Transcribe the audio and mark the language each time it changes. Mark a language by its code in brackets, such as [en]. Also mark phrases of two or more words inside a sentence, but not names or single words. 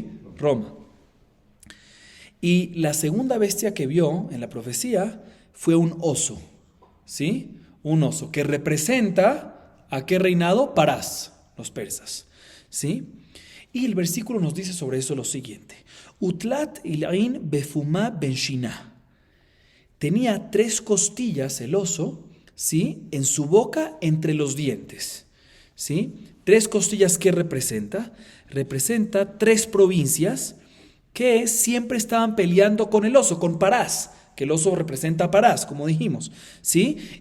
[es] Roma. Y la segunda bestia que vio en la profecía fue un oso, ¿sí? Un oso que representa ¿a qué reinado? Parás, los persas, ¿sí? Y el versículo nos dice sobre eso lo siguiente. [arc] ותלת עלעין בפמה בין שניה. [es] Tenía 3 costillas el oso, ¿sí? En su boca entre los dientes, ¿sí? 3 costillas, ¿qué representa? Representa 3 provincias que siempre estaban peleando con el oso, con Parás, que el oso representa a Parás, como dijimos, ¿sí?